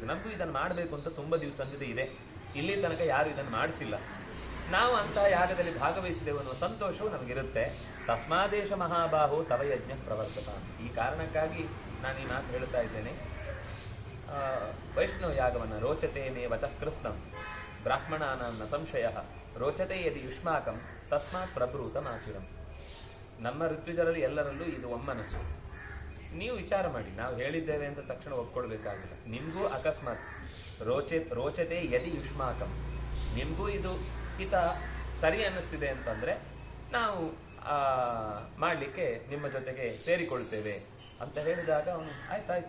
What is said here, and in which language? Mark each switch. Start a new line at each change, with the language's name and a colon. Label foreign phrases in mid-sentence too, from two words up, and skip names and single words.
Kannada: ನಮಗೂ ಇದನ್ನು ಮಾಡಬೇಕು ಅಂತ ತುಂಬ ದಿವಸದಿಂದ ಇದೆ, ಇಲ್ಲಿ ತನಕ ಯಾರು ಇದನ್ನು ಮಾಡಿಸಿಲ್ಲ. ನಾವು ಅಂತಹ ಯಾಗದಲ್ಲಿ ಭಾಗವಹಿಸಿದೆವು ಅನ್ನುವ ಸಂತೋಷವು ನಮಗಿರುತ್ತೆ.
Sanskrit: ತಸ್ಮಾದೇಶ ಮಹಾಬಾಹೋ ತವ ಯಜ್ಞ ಪ್ರವರ್ತತ.
Kannada: ಈ ಕಾರಣಕ್ಕಾಗಿ ನಾನು ಈ ಮಾತು ಹೇಳ್ತಾ ಇದ್ದೇನೆ. ವೈಷ್ಣವ ಯಾಗವನ್ನು
Sanskrit: ರೋಚತೆ ಮೇ ವಚಃ ಕೃಷ್ಣಂ ಬ್ರಾಹ್ಮಣಾನಾಂ ನ ಸಂಶಯ ರೋಚತೆ ಯದಿ ಯುಷ್ಮಾಕಂ ತಸ್ಮಾತ್ ಪ್ರಭೃತಮಾಚಿರಂ.
Kannada: ನಮ್ಮ ಋತ್ವಿಜರಲ್ಲಿ ಎಲ್ಲರಲ್ಲೂ ಇದು ಒಮ್ಮನಸ್ಸು. ನೀವು ವಿಚಾರ ಮಾಡಿ, ನಾವು ಹೇಳಿದ್ದೇವೆ ಅಂತ ತಕ್ಷಣ ಒಪ್ಕೊಳ್ಬೇಕಾಗಿಲ್ಲ. ನಿಮಗೂ ಅಕಸ್ಮಾತ್
Sanskrit: ರೋಚತೆ ಯದಿ ಯುಷ್ಮಾಕಂ,
Kannada: ನಿಮಗೂ ಇದು ಹಿತ ಸರಿ ಅನ್ನಿಸ್ತಿದೆ ಅಂತಂದ್ರೆ ನಾವು ಮಾಡಲಿಕ್ಕೆ ನಿಮ್ಮ ಜೊತೆಗೆ ಸೇರಿಕೊಳ್ತೇವೆ ಅಂತ ಹೇಳಿದಾಗ ಅವನು ಆಯ್ತಾಯ್ತು.